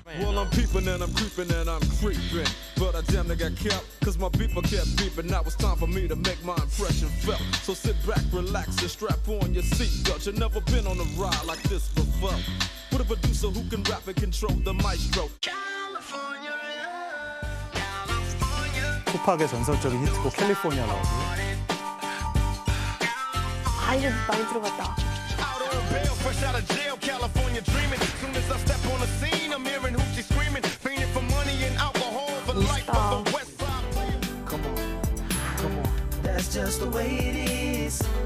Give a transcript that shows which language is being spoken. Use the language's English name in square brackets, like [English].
[English] Well, I'm peeping and I'm creeping and I'm creeping. But I damn near got kept, cause my beeper kept beeping. Now it's time for me to make my impression felt. So sit back, relax, and strap on your seatbelt. You've never been on a ride like this before. With a producer who can rap and control the maestro. [Korean] 투팍의 전설적인 히트곡 캘리포니아라고. 이거 많이 들어봤다. [English] Fresh out of jail, California dreaming. Soon as I step on the scene, I'm hearing hoochie screaming, fiending for money and alcohol, the life of the West Side. Come on, that's just the way it is.